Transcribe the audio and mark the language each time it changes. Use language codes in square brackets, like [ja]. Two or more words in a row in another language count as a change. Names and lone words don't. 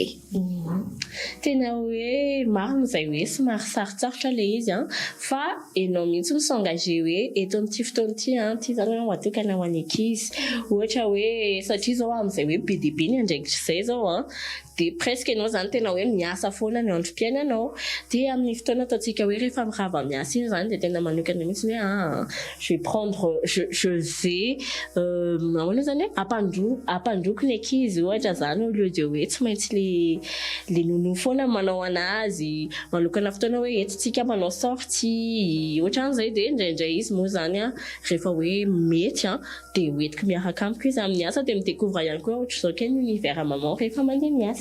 [mg] Tena hoe marina izay hoe somary sarotsarotra le izy fa enao mihitsy no s'engagé hoe eto amin'ity fotoana ity zany hoe atokana ho an'ny ankizy ohatra hoe satria zao amin'izay hoe be dia be ny andraikitra izay zao dia presque enao zany tena hoe miasa foana ny androm-piainanao dia amin'ny fotoana ataontsika hoe rehefa mirava miasa iny zany dia tena manokana mihitsy hoe [fr] je vais [mg] ahoana zany hoe ampandroko ny ankizy ohatra zany [fr] au lieu de [mg] hoe tsy maintsy le nono foana manao anazy manokana fotoana hoe entintsika manao sortie ohatran'izay dia indraindray izy moa zany rehefa hoe mety dia hoentiko miaraka amiko izy amin'ny asa dia midécouvre ihany koa ohatra izao kely [fr] univers maman [mg] rehefa mandeha miasa.